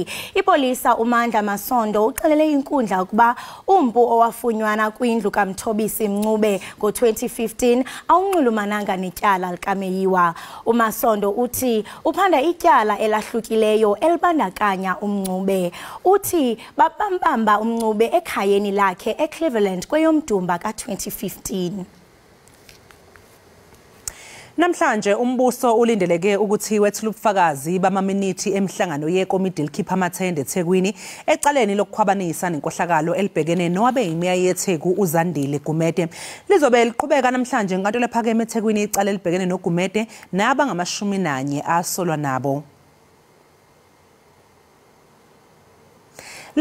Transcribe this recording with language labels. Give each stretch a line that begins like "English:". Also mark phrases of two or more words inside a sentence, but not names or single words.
Xhosa: Ipolisa uMandla Masondo uxelele inkundla ukuba umpu owafunywana kwindlu kaMthobisi Mncube ngo-2015 awunxulumananga netyala likaMeyiwa. uMasondo uthi uphanda ityala elahlukileyo elibandakanya uMncube. Uthi babambamba uMncube ekhayeni lakhe eCleveland kweyomDumba ka-2015.
Zulu: Namhlanje umbuso ulindeleke ukuthi wethule ubufakazi bamaminithi emhlangano yekomidi likhipha amathende eThekwini ecaleni lokukhwabanisa nenkohlakalo elibhekene nowabe imeya yeTheku uZandile Gumede. Lizobe liqhubeka namhlanje enkantolo ephakeme eThekwini icala elibhekene noGumede nabanga-11 asolwa nabo.